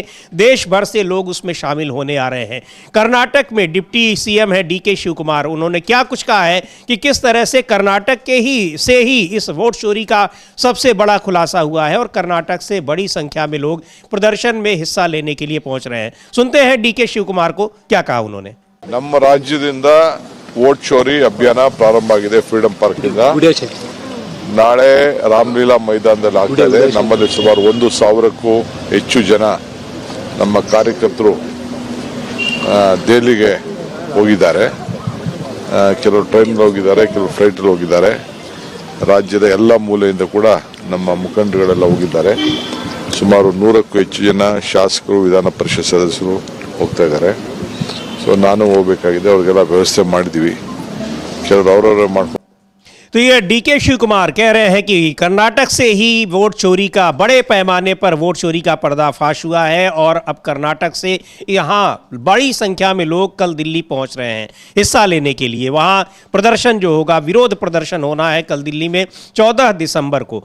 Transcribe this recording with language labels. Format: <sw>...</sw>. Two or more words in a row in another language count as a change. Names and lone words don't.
<hi>देश भर से लोग उसमें शामिल होने आ रहे हैं। कर्नाटक में डिप्टी सीएम है डीके शिव कुमार, उन्होंने क्या कुछ कहा है कि किस तरह से कर्नाटक के ही इस वोट चोरी का सबसे बड़ा खुलासा हुआ है और कर्नाटक से बड़ी संख्या में लोग प्रदर्शन में हिस्सा लेने के लिए पहुंच रहे हैं। सुनते हैं डीके शिव कुमार को, क्या कहा उन्होंने।</hi> <kn>ನಮ್ಮ ರಾಜ್ಯದಿಂದ ವೋಟ್ ಚೋರಿ ಅಭಿಯಾನ ಪ್ರಾರಂಭ ಆಗಿದೆ ಫ್ರೀಡಂ ಪಾರ್ಕ್ ಇಂದ। ನಾಳೆ ರಾಮಲೀಲಾ ಮೈದಾನದಲ್ಲಿ ಆಗ್ತಾ ಇದೆ। ನಮ್ಮಲ್ಲಿ ಸುಮಾರು 1,000ಕ್ಕೂ ಹೆಚ್ಚು ಜನ ನಮ್ಮ ಕಾರ್ಯಕರ್ತರು ದೆಹಲಿಗೆ ಹೋಗಿದ್ದಾರೆ। ಕೆಲವರು ಟ್ರೈನ್ ಹೋಗಿದ್ದಾರೆ, ಕೆಲವರು ಫ್ಲೈಟ್ ಹೋಗಿದ್ದಾರೆ। ರಾಜ್ಯದ ಎಲ್ಲ ಮೂಲೆಯಿಂದ ಕೂಡ ನಮ್ಮ ಮುಖಂಡರುಗಳೆಲ್ಲ ಹೋಗಿದ್ದಾರೆ। ಸುಮಾರು 100ಕ್ಕೂ ಹೆಚ್ಚು ಜನ ಶಾಸಕರು, ವಿಧಾನ ಪರಿಷತ್ ಸದಸ್ಯರು ಹೋಗ್ತಾ ಇದ್ದಾರೆ। ಸೊ ನಾನು ಹೋಗಬೇಕಾಗಿದೆ, ಅವ್ರಿಗೆಲ್ಲ ವ್ಯವಸ್ಥೆ ಮಾಡಿದ್ದೀವಿ, ಕೆಲವರು ಅವರವರೇ ಮಾಡ್ಕೊಂಡು।</kn> <hi>तो ये डीके शिव कुमार कह रहे हैं कि कर्नाटक से ही वोट चोरी का, बड़े पैमाने पर वोट चोरी का पर्दाफाश हुआ है और अब कर्नाटक से यहाँ बड़ी संख्या में लोग कल दिल्ली पहुँच रहे हैं हिस्सा लेने के लिए। वहाँ प्रदर्शन जो होगा, विरोध प्रदर्शन होना है कल दिल्ली में 14 दिसंबर को।</hi>